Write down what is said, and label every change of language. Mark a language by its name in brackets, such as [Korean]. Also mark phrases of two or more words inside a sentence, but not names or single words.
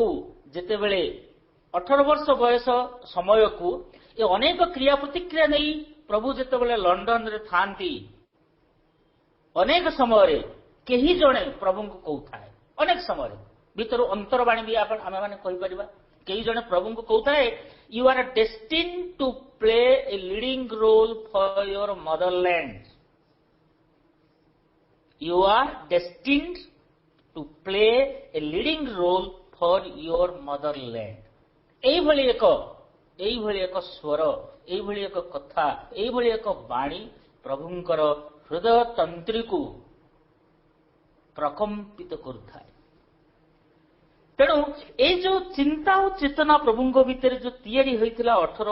[Odia] ଯେତେବେଳେ 18 ବର୍ଷ ବୟସ ସମୟକୁ ଏ ଅନେକ କ୍ରିୟା ପ୍ରତିକ୍ରିୟା ନେଇ ପ୍ରଭୁ ଯେତେବେଳେ ଲଣ୍ଡନରେ ଥାଆନ୍ତି, ଅନେକ ସମୟରେ କେହି ଜଣେ ପ୍ରଭୁଙ୍କୁ କହୁଥାଏ, ଅନେକ ସମୟରେ ଭିତରୁ ଅନ୍ତରବାଣୀ ବି ଆମେମାନେ କହିପାରିବା, କେହି ଜଣେ ପ୍ରଭୁଙ୍କୁ କହୁଥାଏ, [English] you are destined to play a leading role for your motherland. You are destined to play a leading role for your motherland। [Odia] এইଭଳି ଏକ ସ୍ୱର, এইଭଳି ଏକ କଥା, এইଭଳି ଏକ ବାଣୀ ପ୍ରଭୁଙ୍କର ହୃଦୟ ତନ୍ତ୍ରୀକୁ ପ୍ରକମ୍ପିତ କରୁଥାଏ। ତେଣୁ ଏଇ ଯୋଉ ଚିନ୍ତା ଓ ଚେତନା ପ୍ରଭୁଙ୍କ ଭିତରେ ଯୋଉ ତିଆରି ହୋଇଥିଲା 18